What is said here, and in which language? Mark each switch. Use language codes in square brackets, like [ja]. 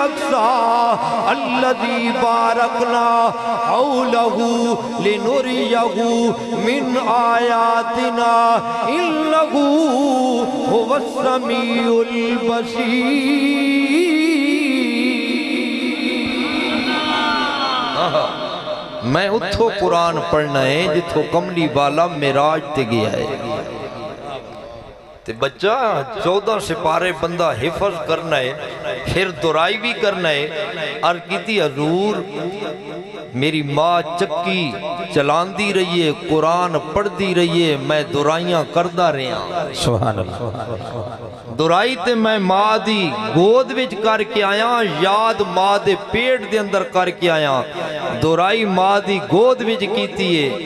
[ar] الاقصى الذي باركنا حوله لنريه من آياتنا إنه هو السميع البصير. [pa] میں اتھو قرآن پڑھنا ہے جتھو کملی والا معراج تے گیا ہے. تے بچہ 14 سپارے بندہ حفظ کرنا ہے، پھر درائی بھی کرنا ہے. عرض کیتی حضور میری ماں چکی چلان دی رہی ہے، قرآن پڑھ دی رہی ہے، میں درائیاں کردہ رہا. سبحان اللہ. درائی تے میں ماں دی گود وچ کر کے آیا، یاد ماں دے پیٹ دے اندر کر کے آیا. درائی ماں دی گود وچ کیتی ہے.